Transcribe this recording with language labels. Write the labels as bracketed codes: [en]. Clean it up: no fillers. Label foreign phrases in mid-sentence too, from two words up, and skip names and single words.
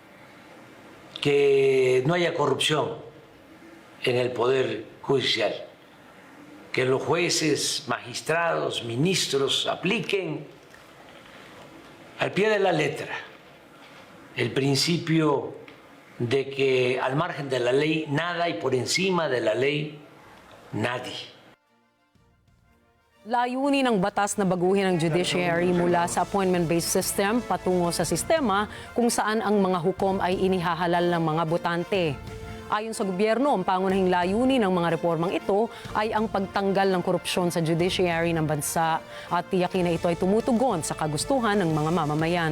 [es] que no haya corrupción en el Poder Judicial, que los jueces, magistrados, ministros apliquen al pie de la letra el principio de que al margen de la ley nada y por encima de la ley nadie. [tl] Layunin ng batas na baguhin ang judiciary mula sa [en] appointment-based system [tl] patungo sa sistema kung saan ang mga hukom ay inihahalal ng mga botante. Ayon sa gobyerno, ang pangunahing layunin ng mga reformang ito ay ang pagtanggal ng korupsyon sa judiciary ng bansa at tiyakin na ito ay tumutugon sa kagustuhan ng mga mamamayan.